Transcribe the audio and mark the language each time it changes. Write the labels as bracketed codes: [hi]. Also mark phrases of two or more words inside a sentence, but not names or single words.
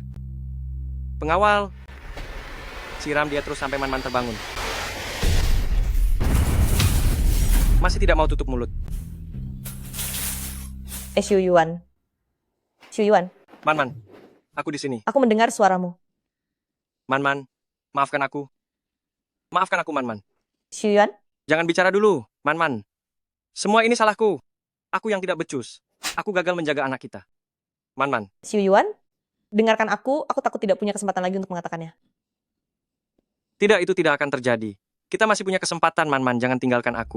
[id] Pengawal, siram dia terus sampai Man-Man terbangun. Masih tidak mau tutup mulut. Xiu Yuan. Xiu Yuan, Man-Man, aku di sini. aku mendengar suaramu. Man-Man, maafkan aku. Maafkan aku, Man-Man. Xiu Yuan, Jangan bicara dulu, Man-Man. Semua ini salahku. Aku yang tidak becus. Aku gagal menjaga anak kita. Man-Man, Xiu Yuan, dengarkan aku takut tidak punya kesempatan lagi untuk mengatakannya. tidak, itu tidak akan terjadi. Kita masih punya kesempatan, Man-Man. Jangan tinggalkan aku.